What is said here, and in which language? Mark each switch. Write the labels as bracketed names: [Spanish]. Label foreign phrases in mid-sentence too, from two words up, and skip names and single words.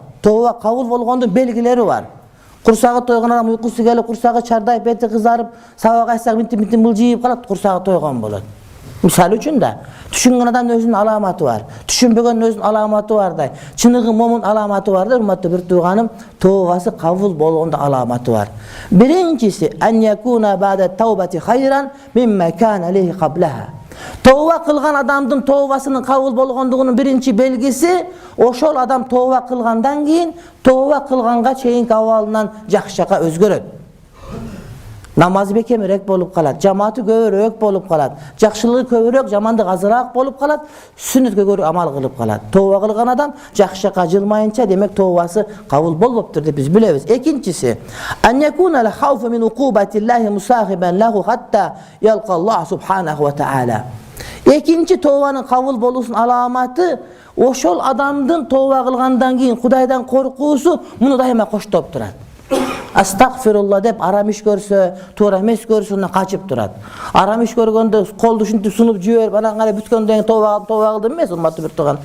[Kyrgyz] Тооба кабыл болгондун белгилери бар. Курсагы тойгон адам уйкусу келип, курсагы чардайып, бети кызарып, сабак айтсак минти мылжыйып калат, курсагы тойгон болот. Мисалы үчүн да, түшүнгөн адамдын өзүнүн аламаты бар, түшүнбөгөндүн өзүнүн аламаты бардай, чыныгы момун аламаты бар да, урматтуу бир тууганым, тообасы кабыл болгондо аламаты бар. [Arabic] Биринчиси أن يكون بعد توبته خيرا مما كان عليه قبلها. [Kyrgyz] Тооба кылган адамдын тообасынын кабыл болгондугунун биринчи белгиси, ошол адам тооба кылгандан кийин тооба кылганга чейинки абалынан жакшыга өзгөрөт. Намазы бекемирээк болуп калат, жамааты көбүрөөк болуп калат, жакшылыгы көбүрөөк, жамандык азыраак болуп калат, сүннөткө көрө амал кылып калат. Тооба кылган адам жакшыга жылмайынча, демек тообасы кабыл болбоптур деп биз билебиз. Экинчиси, [Arabic] أن يكون الخوف من عقوبة الله مصاحبا له حتى يلقى الله سبحانه وتعالى. [Kyrgyz] Экинчи тообанын кабыл болуусунун аламаты, ошол адамдын тооба кылгандан кийин Кудайдан коркуусу муну дайыма коштоп турат. Астагфирулла деп арам иш көрсө, туура эмес көрсө качып турат. Арам иш көргөндө колду ушинтип сунуп жиберип, анан кара бүткөндөн кийин тооба кылдым эмес, урматтуу бир тууган.